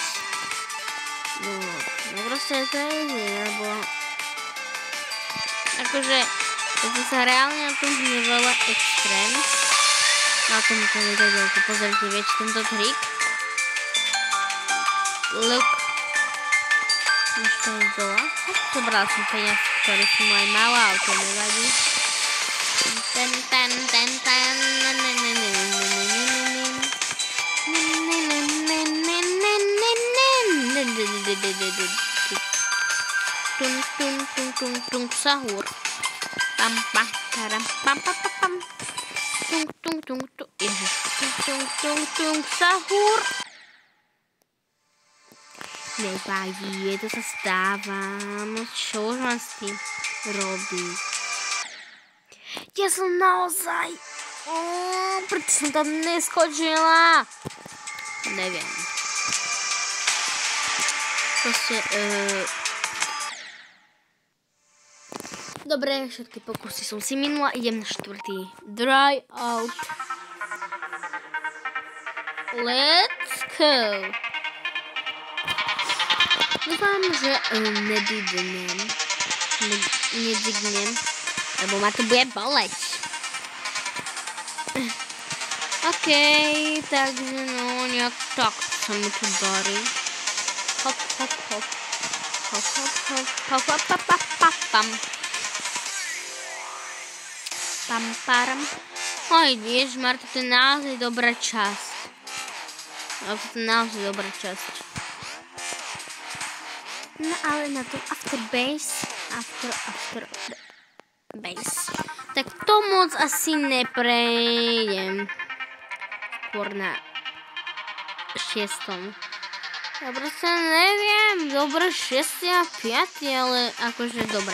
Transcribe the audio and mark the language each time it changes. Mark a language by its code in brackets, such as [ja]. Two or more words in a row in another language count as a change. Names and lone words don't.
[sk] No proste to je easy, lebo akože to sa reálne na tom je veľa extrém. Na tomto videoku pozrite, viete tento trik. Look. Ešte je dole. Zobral som peniaz, ktorý som aj mala, ale to nevadí. Sahur. Pam pam pam pam pam pam. Sahur. Nevadí, to sa stáva. No čo už mám s tým robiť? Ja som naozaj... prečo som tam neskočila? Neviem. Proste... Dobre, všetky pokusy som si minula. Idem na 4. [en] Dry out. Let's go. [sk] Dúfam, že nedygnem, lebo ma to bude boleť. OK, takže no, nejak tak sa mi to darí. Hop. Pam. Pam, param. Oj, ježmar, to je naozaj dobrá časť. No ale na to [en] after base, [sk] tak to moc asi neprejdem. Skôr na 6. Ja proste neviem, dobre 6 a 5, ale akože dobre.